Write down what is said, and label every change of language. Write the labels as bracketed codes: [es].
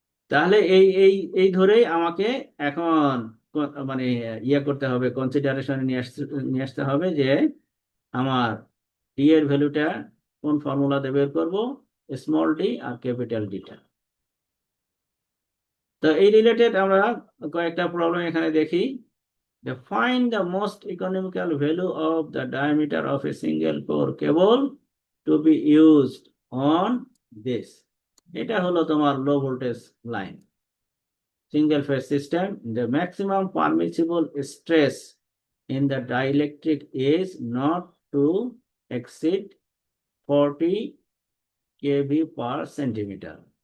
[bn] তাহলে এই এই এই ধরেই আমাকে এখন মানে করতে হবে, কনসিডারেশনে নিয়ে আসতে হবে যে আমার ডি এর ভ্যালুটা কোন ফর্মুলাতে বের করব, স্মল ডি আর ক্যাপিটাল ডিটা। তো এই রিলেটেড আমরা কয়েকটা প্রবলেম এখানে দেখি। [en] Find the most economical value of the diameter of a single core cable to be used on this. [bn] এটা হলো তোমার low voltage line, single phase system. [en] The maximum permissible stress in the dielectric is not to exceed 40 kV per centimeter.